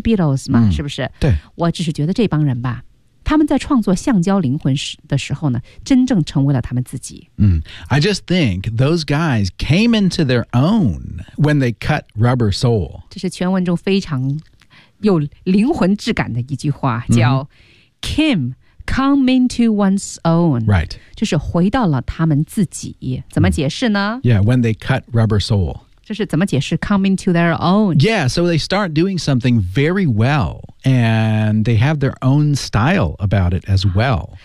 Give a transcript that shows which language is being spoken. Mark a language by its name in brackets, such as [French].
[Chinese] Beatles 吗？是不是？对，我只是觉得这帮人吧，他们在创作橡胶灵魂的时候呢，真正成为了他们自己。嗯，I [English] just think those guys came into their own when they cut Rubber Soul。 [Chinese] 这是全文中非常有灵魂质感的一句话，叫 [English] Kim come into one's own. Right. [Chinese] 就是回到了他们自己。怎么解释呢？ [English] Yeah, when they cut rubber soul. [Chinese] 这是怎么解释 [English] come into their own? Yeah, so they start doing something very well, and they have their own style about it as well.